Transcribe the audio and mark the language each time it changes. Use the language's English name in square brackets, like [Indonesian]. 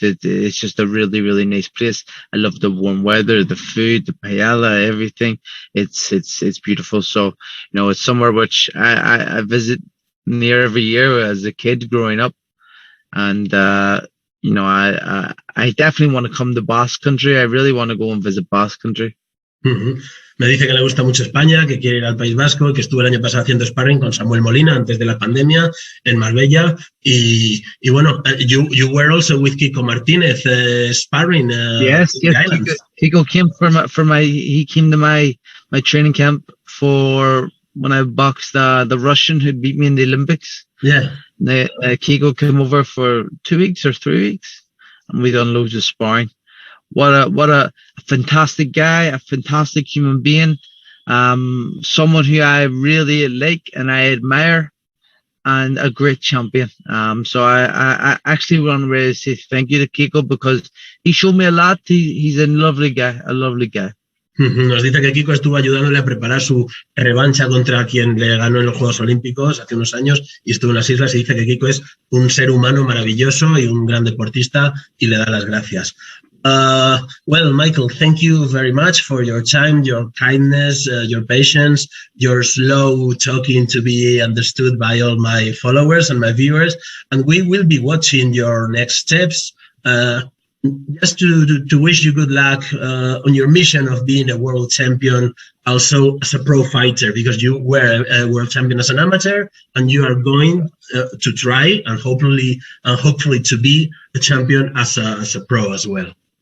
[English] It's just a really, really nice place. I love the warm weather, the food, the paella, everything. It's beautiful. So, it's somewhere which I visit near every year as a kid growing up, and I definitely want to come to Basque Country. I really want to go and visit Basque Country. Mm-hmm. [Spanish] Me dice que le gusta mucho España, que quiere ir al País Vasco, que estuvo el año pasado haciendo sparring con Samuel Molina antes de la pandemia en Marbella. Y bueno, [English] you were also with Kiko Martínez sparring. Yes. Kiko came he came to my training camp for when I boxed the Russian who beat me in the Olympics. Yeah. Kiko came over for 2 weeks or 3 weeks, and we done loads of sparring. What a fantastic guy, a fantastic human being, someone who I really like and I admire, and a great champion. So I actually want to really say thank you to Kiko because he showed me a lot. He's a lovely guy. [Spanish] Nos dice que Kiko estuvo ayudándole a preparar su revancha contra quien le ganó en los Juegos Olímpicos hace unos años y estuvo en las islas, y dice que Kiko es un ser humano maravilloso y un gran deportista y le da las gracias. [English] Well, Michael, thank you very much for your time, your kindness, your patience, your slow talking to be understood by all my followers and my viewers. And we will be watching your next steps. Just to wish you good luck on your mission of being a world champion, also as a pro fighter, because you were a world champion as an amateur, and you are going to try and hopefully to be a champion as a pro as well.